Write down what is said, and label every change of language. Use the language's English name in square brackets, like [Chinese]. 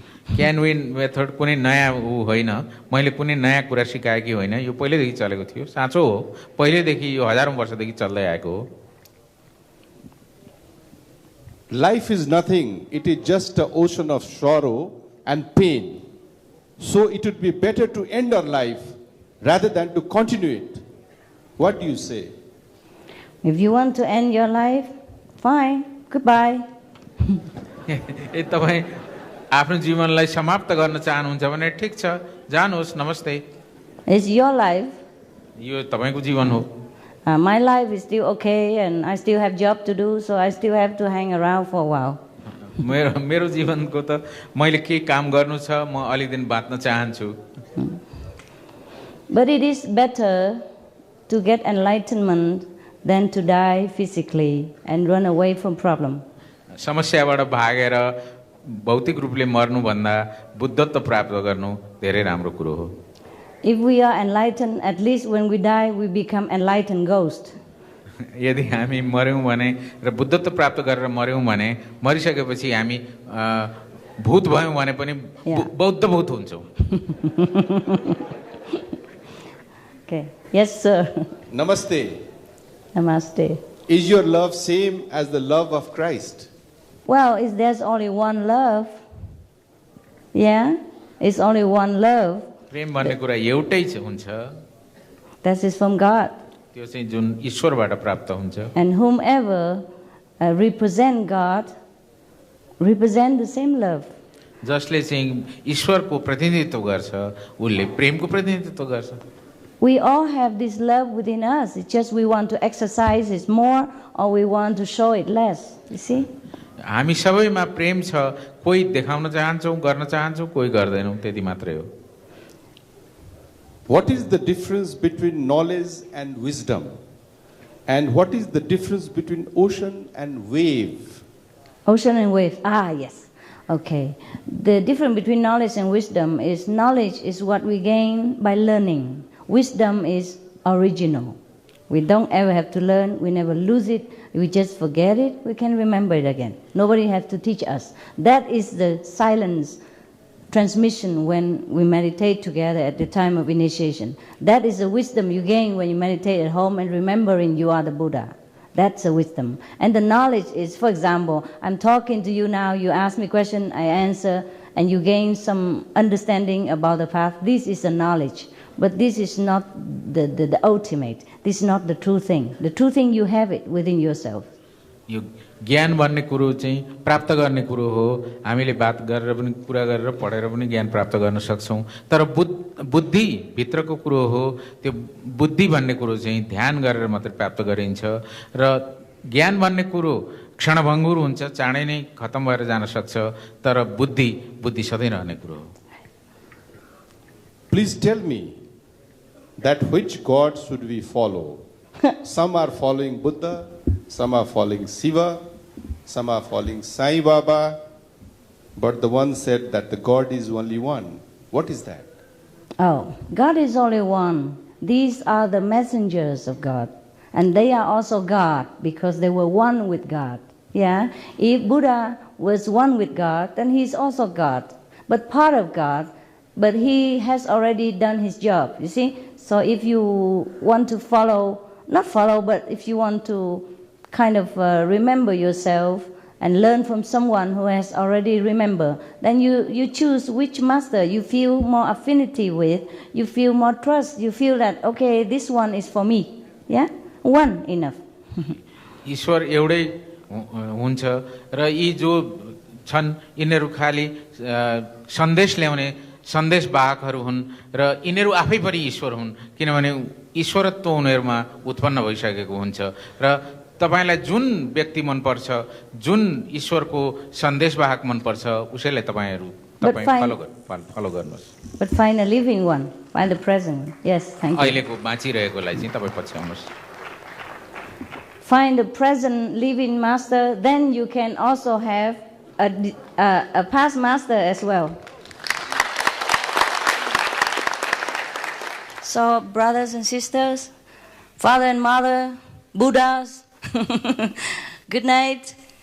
[Nepali] KHAI NGT method कुनै नयाँ होइन, मैले कुनै नयाँ कुरा सिकाएकी होइन, यो पहिलेदेखि चलेको थियो, साँचो हो, पहिलेदेखि यो हजारौं वर्षदेखि चल्दै आएको हो। [English] Life is nothing, it is just an ocean of sorrow and pain. So it would be better to end our life rather than to continue it. What do you say? If you want to end your life, fine, goodbye. [Nepali] तपाईं आफ्नो जीवनलाई समाप्त गर्न चाहनुहुन्छ भने ठीक छ, जानुहोस्, नमस्ते। [English] It's your life. [Nepali] यो तपाईको जीवन हो। [English] My life is still okay and I still have job to do, so I still have to hang around for a while. [Nepali] मेरो जीवनको त मैले के काम गर्नु छ, म अलि दिन बाँच्न चाहन्छु। [English] But it is better to get enlightenment than to die physically and run away from problem. [Nepali] समस्याबाट भागेर भौतिक रूपले मर्नु भन्दा बुद्धत्व प्राप्त गर्नु धेरै राम्रो कुरो हो। [English] If we are enlightened, at least when we die, we become enlightened ghost. [Nepali] यदि हामी मर्यौं भने र बुद्धत्व प्राप्त गरेर मर्यौं भने मरिसकेपछि हामी भूत भयौं भने पनि बौद्ध भूत हुन्छौं। [English] Okay. Yes, sir. [Nepali] Namaste. Namaste. [English] Is your love same as the love of Christ? Well, there's only one love. Yeah, it's only one love. [Nepali] प्रेम भन्ने कुरा एउटै हुन्छ। [English] That is from God. [Nepali] त्यो चाहिँ जुन ईश्वरबाट प्राप्त हुन्छ। [English] And whomever represent God, represent the same love. [Nepali] जसले चाहिँ ईश्वरको प्रतिनिधित्व गर्छ, उसले प्रेमको प्रतिनिधित्व गर्छ। [English] We all have this love within us. It's just we want to exercise it more or we want to show it less. You see? [Nepali] हामी सबैमा प्रेम छ, कोही देखाउन चाहन्छौं, गर्न चाहन्छौं, कोही गर्दैनौं, त्यति मात्रै हो। [English] What is the difference between knowledge and wisdom? And what is the difference between ocean and wave? Ocean and wave. Yes. Okay. The difference between knowledge and wisdom is knowledge is what we gain by learning. Wisdom is original. We don't ever have to learn. We never lose it. We just forget it. We can remember it again. Nobody has to teach us. That is the silence transmission when we meditate together at the time of initiation. That is the wisdom you gain when you meditate at home and remembering you are the Buddha. That's a wisdom. And the knowledge is, for example, I'm talking to you now, you ask me a question, I answer, and you gain some understanding about the path. This is the knowledge. But this is not the ultimate. This is not the true thing. The true thing, you have it within yourself. [Nepali] ज्ञान भन्ने कुरो चाहिँ प्राप्त गर्ने कुरो हो। हामीले बात गरेर पनि कुरा गरेर पढेर पनि ज्ञान प्राप्त गर्न सक्छौँ। तर बुद्धि भित्रको कुरो हो। त्यो बुद्धि भन्ने कुरो चाहिँ ध्यान गरेर मात्रै प्राप्त गरिन्छ र ज्ञान भन्ने कुरो क्षणभङ्गुर हुन्छ, चाँडै नै खतम भएर जान सक्छ। तर बुद्धि सधैँ रहने कुरो हो। [English] Please tell me that which God should we follow? Some are following Buddha, some are following Shiva, some are following Sai Baba, but the one said that the God is only one. What is that? Oh, God is only one. These are the messengers of God. And they are also God because they were one with God. Yeah? If Buddha was one with God, then he's also God. But part of God, but he has already done his job, you see? So if you want to not follow, but if you want to kind of remember yourself and learn from someone who has already remembered, then you choose which master you feel more affinity with, you feel more trust, you feel that, okay, this one is for me. Yeah? One enough. [Nepali] ईश्वर एउटै हुन्छ र यी जो छन् यिनीहरू खाली सन्देश ल्याउने सन्देशवाहकहरू हुन् र यिनीहरू आफै पनि ईश्वर हुन्, किनभने ईश्वरत्व उनीहरूमा उत्पन्न भइसकेको हुन्छ। र तपाईलाई जुन व्यक्ति मनपर्छ, जुन ईश्वरको सन्देशवाहक मनपर्छ, उसैलाई तपाईँ फलो गर्नुहोस्। [English] But find a living one, find the present. Yes, thank you. [Nepali] अहिलेको बाँचिरहेकोलाई चाहिँ तपाईँ पछ्याउनुहोस्। [English] Find the present living master, then you can also have a past master as well. So, brothers and sisters, father and mother, Buddhas, good night.